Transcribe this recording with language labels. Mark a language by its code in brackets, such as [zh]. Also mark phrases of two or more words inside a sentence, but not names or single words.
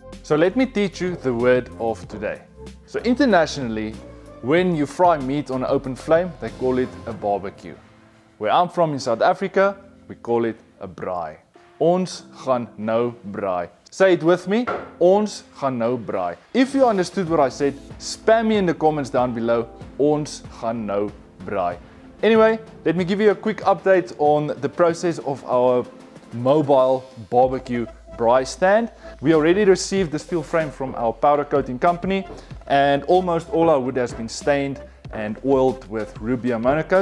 [en] So let me teach you the word of today. So internationally, when you fry meat on an open flame, they call it a barbecue. Where I'm from in South Africa, we call it a braai. [af] Ons gaan nou braai. [en] Say it with me, [af] ons gaan nou braai. [en] If you understood what I said, spam me in the comments down below, [af] ons gaan nou braai. [en] Anyway, let me give you a quick update on the process of our mobile barbecue braai stand. We already received the steel frame from our powder coating company, and almost all our wood has been stained and oiled with Rubio monocoat.